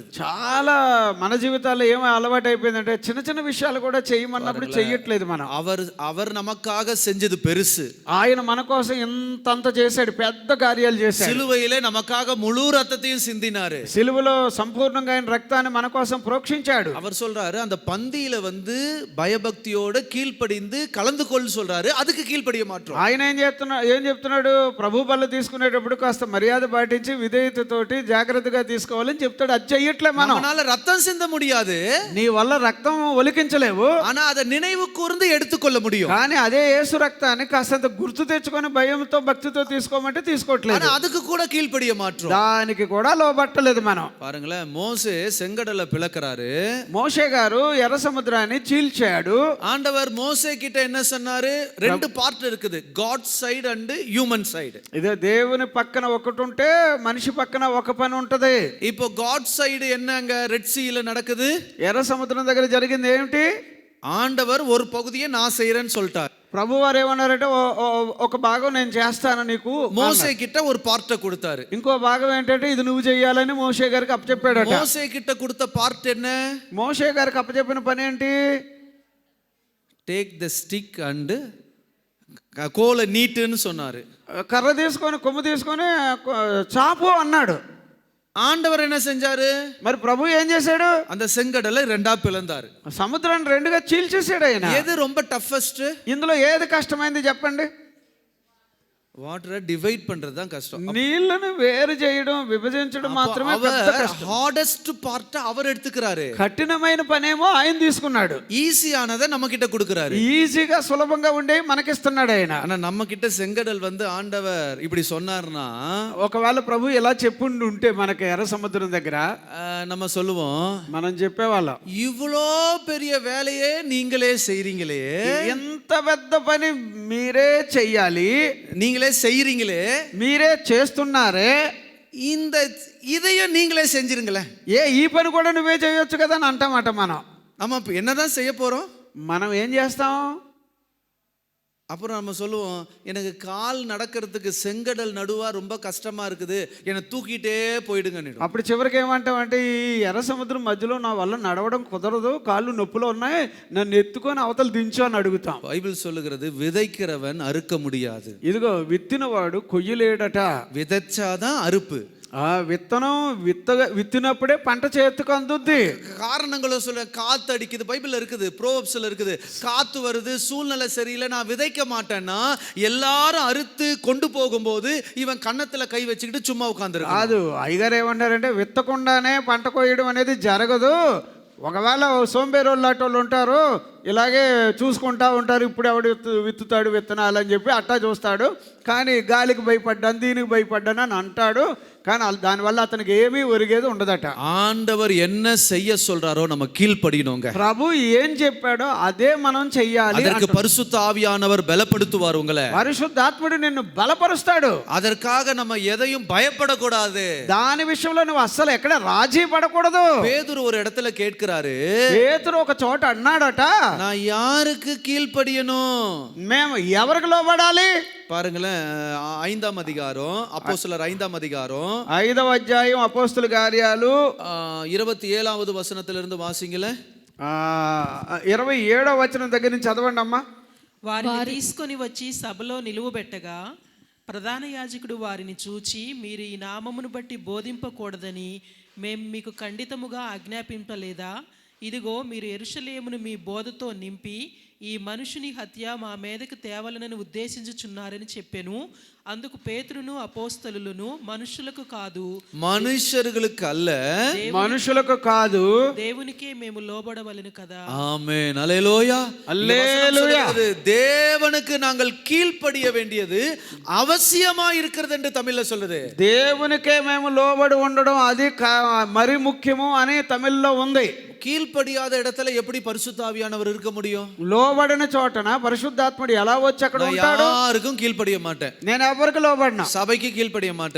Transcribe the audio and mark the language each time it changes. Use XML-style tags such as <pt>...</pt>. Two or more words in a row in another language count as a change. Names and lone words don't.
<te>చాలా మన జీవితాల్లో ఏమో అలవాటు అయిపోయిందంటే చిన్న చిన్న విషయాలు కూడా చేయమన్నప్పుడు చెయ్యట్లేదు మనం.</te> <ta>அவர் நமக்காக செஞ்சது பெருசு.</ta> <te>ఆయన మన కోసం ఇంతంత చేశాడు, పెద్ద కార్యాలు చేశాడు.</te> <ta>సిలువైలే நமக்காக முழு ரத்தத்தையும் சிந்தினாரு.</ta> <te>సిలువలో సంపూర్ణంగా ఆయన రక్తాన్ని మన కోసం ప్రోక్షించాడు.</te> <ta>அவர் சொல்றாரு அந்த பந்தியில பயபக்தியோட கீழ்ப்படிந்து கலந்து கொள் சொல்றாரு, அதுக்கு கீழ்ப்படிய மாட்டோம்.</ta> <te>ఆయన ఏం చెప్తున్నాడు? ప్రభు బల్ల తీసుకునేటప్పుడు కాస్త మర్యాద పాటించి విధేయతతోటి జాగ్రత్తగా తీసుకోవాలని చెప్తాడు. అది చెయ్యట్లే మనం.</te> <ta>நம்மால ரத்தம் சிந்த முடியாது,</ta> <te>నీ వల్ల రక్తం ఒలికించలేవు,</te> <ta>ஆனா அதை நினைவு கூர்ந்து எடுத்துக்கொள்ள முடியும்.</ta> <te>కానీ అదే యేసు రక్తాన్ని కాస్తంత గుర్తు తెచ్చుకొని భయంతో భక్తితో తీసుకోమంటే తీసుకోవట్లేదు.</te> <ta>ஆனா அதுக்கு கூட கீழ்ப்படிய மாட்டோம்,</ta> <te>దానికి కూడా లోబట్టలేదు మనం.</te> <ta>பாருங்களேன், மோசே செங்கடலை பிளக்கறாரு,</ta> <te>మోషే గారు ఎర్ర సముద్రాన్ని చీల్చాడు.</te> <ta>ஆண்டவர் மோசே கிட்ட என்ன சொன்னாரு? ரெண்டு பார்ட் இருக்குது,</ta> <en>God side and human side.</en> <te>ఇదే దేవుని పక్కన ఒకటి ఉంటే మనిషి పక్కన ఒక పని ఉంటది.</te> <ta>இப்போ</ta> <en>God side</en> <ta>என்னங்க</ta> <en>red sea la</en> <ta>நடக்குது?</ta> <te>ఎర్ర సముద్రం దగ్గర జరిగింది ఏమిటి?</te> <ta>ஆண்டவர் ஒரு பகுதியை நான் செய்யறேன்னு சொல்லிட்டார்.</ta> <te>ప్రభు వారు ఏమన్నారంటే ఒక భాగం నేను చేస్తాను నీకు.</te> <ta>மோசே கிட்ட ஒரு பார்ட்டை கொடுத்தாரு.</ta> <te>ఇంకో భాగం ఏంటంటే ఇది నువ్వు చెయ్యాలని మోషే గారికి అప్పచెప్పాడట.</te> <ta>மோசே கிட்ட கொடுத்த பார்ட் என்ன?</ta> <te>మోషే గారికి అప్పచెప్పిన పని ఏంటి?</te> <en>take the stick and</en> <ta>కోల నీటుன்னு சொன்னாரு.</ta> <te>కర్ర తీసుకొని కొమ్ము తీసుకొని చాపు అన్నాడు.</te> <ta>ஆண்டவர் என்ன செஞ்சாரு?</ta> <te>మరి ప్రభు ఏం చేశాడు?</te> <ta>அந்த செங்கடலை ரெண்டா பிளந்தாரு.</ta> <te>సముద్రాన్ని రెండుగా చీల్చేసాడు ఆయన. ఏది ரொம்ப టఫెస్ట్? ఇందులో ఏది కష్టమైంది చెప్పండి?</te> <en>water divide</en> <ta>பண்றது தான் கஷ்டம்.</ta> <te>నీళ్లను వేరు చేయడం, విభజించడం మాత్రమే పెద్ద కష్టం.</te> <en>hardest part</en> <ta>அவர் எடுத்துக்கிறாரு.</ta> <te>కఠినమైన పనేమో ఆయన తీసుకున్నాడు.</te> <ta>ఈజీயானதை நம்ம கிட்ட கொடுக்கிறாரு.</ta> <te>ఈజీగా సులభంగా ఉండే మనకిస్తున్నాడు ఆయన.</te> <ta>ஆனா நம்ம கிட்ட செங்கடல் வந்து ஆண்டவர் இப்படி சொன்னார்னா,</ta> <te>ఒకవేళ ప్రభు ఇలా చెప్పుండి ఉంటే మనకి ఎర్ర సముద్రం దగ్గర</te> <ta>நம்ம சொல்லுவோம்,</ta> <te>మనం చెప్పేవాళ్ళం,</te> <ta>இவ்வளோ பெரிய வேலையே நீங்களே செய்றீங்களே,</ta> <te>ఎంత పెద్ద పని మీరే చెయ్యాలి,</te> <ta>நீங்களே செய்றீங்களே,</ta> <te>మీరే చేస్తున్నారే,</te> <ta>இந்த இதையும் நீங்களே செஞ்சிருங்களேன்.</ta> <te>ఈ పని కూడా నువ్వే చేయొచ్చు కదా అని అంటామట మనం.</te> <ta>நம்ம இப்போ என்னதான் செய்ய போறோம்?</ta> <te>మనం ఏం చేస్తాం?</te> <ta>அப்புறம் நம்ம சொல்லுவோம், எனக்கு கால் நடக்கிறதுக்கு செங்கடல் நடுவா ரொம்ப கஷ்டமா இருக்குது, என்னை தூக்கிட்டே போயிடுங்க.</ta> <te>అప్పుడు చివరికి ఏమంటామంటే ఈ ఎర్ర సముద్రం మధ్యలో నా వల్ల నడవడం కుదరదు, కాళ్ళు నొప్పులు ఉన్నాయి, నన్ను ఎత్తుకొని అవతల దించు అని అడుగుతాం.</te> <ta>బైబిల్ சொல்லுகிறது, விதைக்கிறவன் அறுக்க முடியாது.</ta> <te>ఇదిగో విత్తినవాడు కొయ్యలేడట.</te> <ta>விதைச்சாதான் அறுப்பு.</ta> <te>ఆ విత్తనం విత్తినప్పుడే పంట చేతికి అందుద్ది.</te> <ta>காரணங்களும் சொல்ல, காத்து அடிக்குது, பைபிள்ல இருக்குது, ப்ரோவப்ஸ்ல இருக்குது, காத்து வருது, சூழ்நிலை சரியில்லை, நான் விதைக்க மாட்டேன்னா எல்லாரும் அறுத்து கொண்டு போகும்போது இவன் கன்னத்துல கை வச்சுக்கிட்டு சும்மா உட்கார்ந்துருக்கான்.</ta> <te>కాదు, అయ్యగారు ఏమంటారంటే విత్తకుండానే పంట కోయడం అనేది జరగదు. ఒకవేళ సోంబేరోళ్ళు లాంటి వాళ్ళు ఉంటారు, ఇలాగే చూసుకుంటా ఉంటారు, ఇప్పుడు ఎవడు విత్తుతాడు విత్తనాలు అని చెప్పి అట్టా చూస్తాడు, కానీ గాలికి భయపడ్డాను, దీనికి భయపడ్డాను అని అంటాడు, కానీ దానివల్ల అతనికి ఏమీ ఒరిగేది ఉండదట.</te> <ta>ஆண்டவர் என்ன செய்ய சொல்றாரோ நம்ம கீழ்ப்படியணுங்க.</ta> <te>ప్రభు ఏం చెప్పాడో అదే మనం చెయ్యాలి.</te> <ta>அதற்கு பரிசுத்த ஆவியானவர் பலப்படுத்துவார் உங்களை.</ta> <te>పరిశుద్ధాత్ముడు నిన్ను బలపరుస్తాడు.</te> <ta>அதற்காக நம்ம எதையும் பயப்படக்கூடாது.</ta> <te>దాని విషయంలో నువ్వు అస్సలు ఎక్కడ రాజీ పడకూడదు.</te> <ta>பேதுரு ஒரு இடத்துல கேட்கிறாரு,</ta> <te>పేతురు ఒక చోట అన్నాడట,</te> <ta>நான் யாருக்கு கீழ்ப்படியணும்?</ta> <te>మేము ఎవరికి లోబడాలి?</te> <ta>பாருங்களேன், 5ஆம் அதிகாரம், அப்போஸ்தலர் 5ஆம் அதிகாரம்</ta> <te>5వ అధ్యాయం అపోస్తల కార్యాలు</te> <ta>27வது వచనத்திலிருந்து வாசிங்களேன்.</ta> <te>27వ వచనం దగ్గర నుంచి చదవండి అమ్మా. వారిని తీసుకొని వచ్చి సభలో నిలువబెట్టగా ప్రధాన యాజకుడు వారిని చూచి, మీరు ఈ నామమును బట్టి బోధింపకూడదని మేము మీకు ఖండితముగా ఆజ్ఞాపింపలేదా? ఇదిగో మీరు యెరూషలేమును మీ బోధతో నింపి ఈ మనుషుని హత్య మా మీదకు తేవాలని ఉద్దేశించుచున్నారని చెప్పెను. అందుకు పేతురును అపోస్తలులను, మనుషులకు కాదు, మనుషులకు அல்ல, మనుషులకు కాదు, దేవునికే మేము లోబడవలెను కదా.</te> <ta>ஆமென், அல்லேலூயா, அல்லேலூயா. தேவனுக்கு நாங்கள் கீழ்ப்படிய வேண்டியது அவசியமா இருக்கிறது என்று தமிழ்ல சொல்லுது.</ta> <te>దేవునికే మేము లోబడి ఉండడం అది మరి ముఖ్యము అని తమిళ్లో ఉంది.</te> <ta>கீழ்ப்படியாத இடத்துல எப்படி பரிசுத்த ஆவியானவர் இருக்க முடியும்?</ta> <te>లోబడిన చోటన పరిశుద్ధాత్ముడు ఎలా వచ్చి అక్కడ ఉంటాడు?</te> <ta>யாருக்கும் கீழ்ப்படிய மாட்டேன்.</ta> <te>నేను ఎవరికి లోబడినా?</te> <ta>சபைக்கு கீழ்ப்படிய மாட்டேன்,</ta>